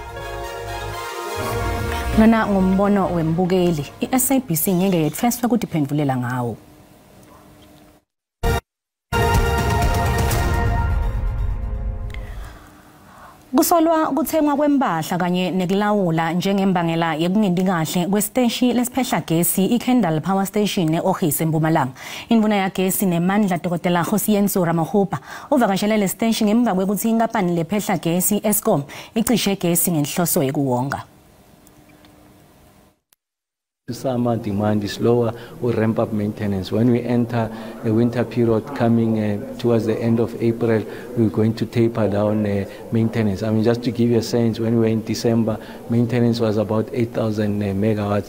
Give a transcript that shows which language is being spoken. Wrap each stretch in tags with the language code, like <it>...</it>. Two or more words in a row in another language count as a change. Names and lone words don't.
<ss>Lona ngumbono wembukeli iSABC ngeke yetfeswe kudiphendulela ngawo. Kusolwa kuthengwa kwempahla kanye nekulawula njengembangela yekungendi kahle kwesiteshi lesiphehla gesi iKendal Power Station eOhisi eMpumalanga. Indvuna yagesi nemandla Dr. Hosiyenso Ramahupa uvakashele le station ngemva kwekuthi inkampani lephehla gesi Eskom icishe gesi ngenhloso yekuwonga.</ss> <en>Summer demand is lower, we ramp up maintenance. When we enter the winter period coming towards the end of April, we're going to taper down maintenance. I mean, just to give you a sense, when we were in December, maintenance was about 8,000 megawatts.</en>